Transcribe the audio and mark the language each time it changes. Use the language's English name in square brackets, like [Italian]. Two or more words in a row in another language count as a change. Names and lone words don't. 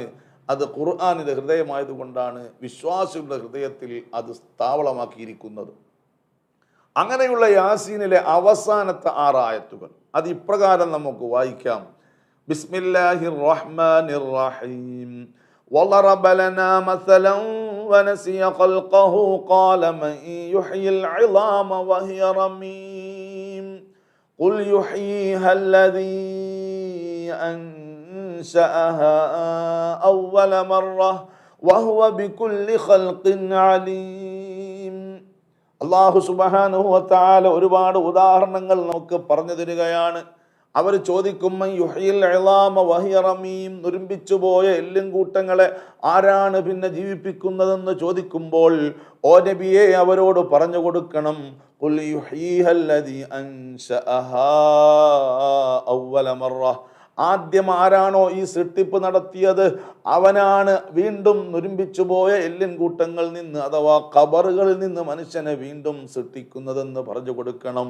[Malayalam] അത് ഖുർആനിൻ്റെ ഹൃദയമായതുകൊണ്ടാണ് വിശ്വാസികളുടെ ഹൃദയത്തിൽ അത് താവളമാക്കിയിരിക്കുന്നത്. അങ്ങനെയുള്ള യാസീനിലെ അവസാനത്തെ 6 ആയത്തുകൾ അത് ഇപ്രകാരം നമുക്ക് വായിക്കാം. [Arabic] بسم الله الرحمن الرحيم. وضرب لنا مثلا ونسي خلقه قال من يحيي العظام وهي رميم قل يحييها الذي أنشأها أول مرة وهو بكل خلق عليم. الله سبحانه وتعالى [Malayalam] ഒരുപാട് ഉദാഹരണങ്ങൾ നമുക്ക് പറഞ്ഞു തരികയാണ്. അവർ ചോദിക്കും, [Arabic] يحيي العظام وهي رميم, [Malayalam] നുരുമ്പിച്ചു പോയ എല്ലും കൂട്ടങ്ങളെ ആരാണ് പിന്നെ ജീവിപ്പിക്കുന്നതെന്ന് ചോദിക്കുമ്പോൾ ഓ നബിയെ അവരോട് പറഞ്ഞു കൊടുക്കണം, [Arabic] قل يحييها الذي أنشأها أول مرة, [Malayalam] ആദ്യം ആരാണോ ഈ സൃഷ്ടിപ്പ് നടത്തിയത് അവനാണ് വീണ്ടും നുരുമ്പിച്ചു പോയ എല്ലിൻ കൂട്ടങ്ങളിൽ നിന്ന് അഥവാ ഖബറുകളിൽ നിന്ന് മനുഷ്യനെ വീണ്ടും സൃഷ്ടിക്കുന്നതെന്ന് പറഞ്ഞു കൊടുക്കണം.